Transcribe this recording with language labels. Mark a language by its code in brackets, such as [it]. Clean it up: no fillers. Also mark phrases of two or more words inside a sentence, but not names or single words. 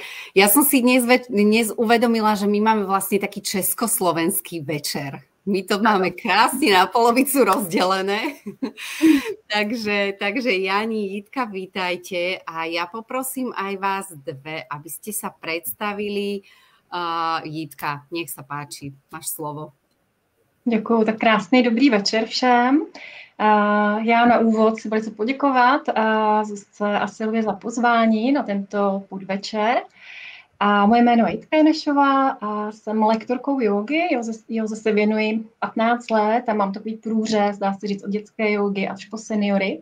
[sk] Ja som si dnes uvedomila, že my máme vlastne taký československý večer. My to máme krásne na polovicu rozdelené. takže Jani, Jitka, vítajte a ja poprosím aj vás dve, aby ste sa predstavili. Jitka, nech sa páči, máš slovo. [cs] Děkuju, tak krásný dobrý večer všem. Já na úvod si velice poděkovat Zuzce a Silvě za pozvání na tento podvečer. A moje jméno je Jitka Janešová a jsem lektorkou jogy. Józe se věnuji 15 let a mám takový průřez, dá se říct, od dětské jogy až po seniory.